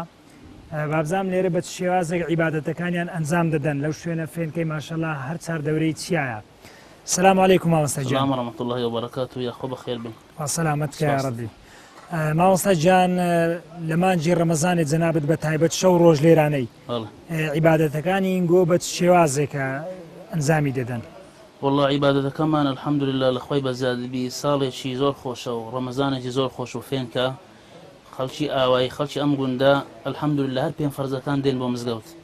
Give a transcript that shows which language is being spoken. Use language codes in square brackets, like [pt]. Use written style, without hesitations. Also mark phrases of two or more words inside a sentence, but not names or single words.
[ckb] بابزام لێرە بە شێوازێک عیبادەتەکانیان ئەنجام دەدەن لەو شوێنە فێنکەی ماشەڵڵا هەر چار دەورەی چیایە. [ar] سلام علیکم [ckb] مامۆستا جان. [ar] سلام ورحمة الله وبركاته. [ckb] یا خۆ بەخێر بن. سلامەتکە یا ڕەبی. مامۆستا جان لە مانجی ڕەمەزانێ جەنابەت بە تایبەت شەو ڕۆژ لێرانەی عیبادەتەکانی ئینگۆ بە شێوازێکە ئەنجامی دەدەن. والله عیبادەتەکەمان الحەمدولله لە خۆی بەزیادبی ساڵێکی زۆر خۆشە و ڕەمەزانێکی زۆر خۆش و فێنکە خەڵکی ئاوایی خەڵکی ئەم گوندە الحەمدولله هەر پێم فەرزەکان دێن بۆ مزگەوت.